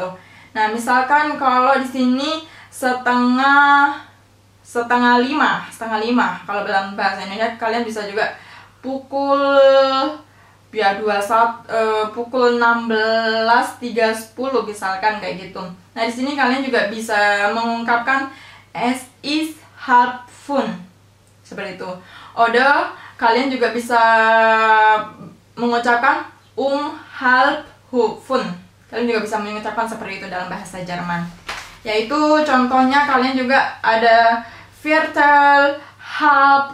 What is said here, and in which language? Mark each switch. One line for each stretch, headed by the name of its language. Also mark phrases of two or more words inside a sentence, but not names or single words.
Indonesian: Nah, misalkan kalau di sini setengah 5. Kalau dalam bahasa Indonesia kalian bisa juga pukul 16:30 misalkan kayak gitu. Nah, di sini kalian juga bisa mengungkapkan
German: es ist halb 5
Indonesian: seperti itu. Oder kalian juga bisa mengucapkan halb 5. Kalian juga bisa mengucapkan seperti itu dalam bahasa Jerman. Yaitu contohnya kalian juga ada
German: Viertel, halb.